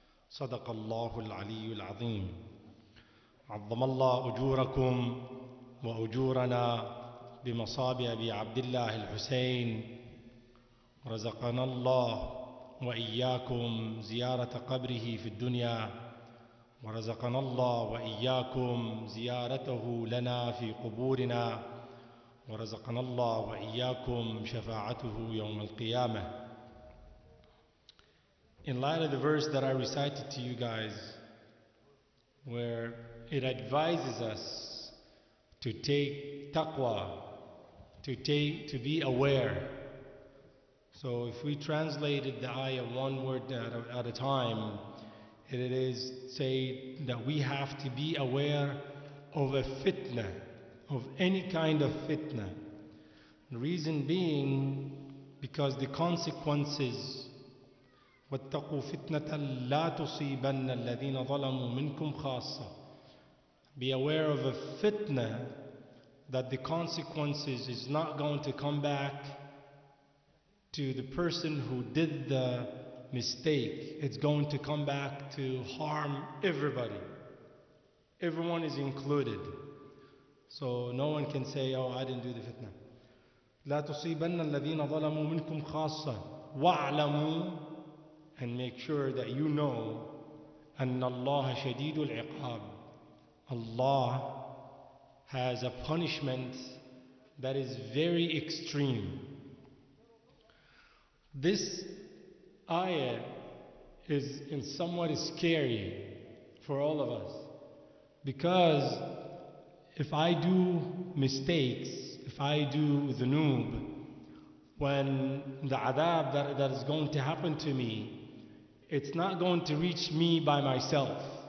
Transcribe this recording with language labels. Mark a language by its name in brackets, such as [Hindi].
[Arabic] صدق الله العلي العظيم. عظم الله أجوركم وأجورنا بمصاب أبي عبد الله الحسين، رزقنا الله وإياكم زيارة قبره في الدنيا، ورزقنا الله وإياكم زيارته لنا في قبورنا، ورزقنا الله وإياكم شفاعته يوم القيامة. [English] In light of the verse that I recited to you guys, where it advises us to take taqwa, to be aware. So if we translated the ayah one word at a time, it is say that we have to be aware of a fitna, of any kind of fitna. The reason being, because the consequences, [Arabic] وَاتَّقُوا فِتْنَةً لَا تُصِيبَنَّ الَّذِينَ ظَلَمُوا مِنْكُمْ خَاصَّةً. [English] Be aware of a fitna, that the consequences is not going to come back to the person who did the mistake. It's going to come back to harm everybody. Everyone is included. So no one can say, oh, I didn't do the fitna. [Arabic] لا تصيبن الذين ظلموا منكم خاصة واعلموا, [English] and make sure that you know, [Arabic] أن الله شديد العقاب. [English] Allah has a punishment that is very extreme. This ayah is somewhat scary for all of us, because if I do mistakes, if I do dhunub, when the adab that is going to happen to me, it's not going to reach me by myself.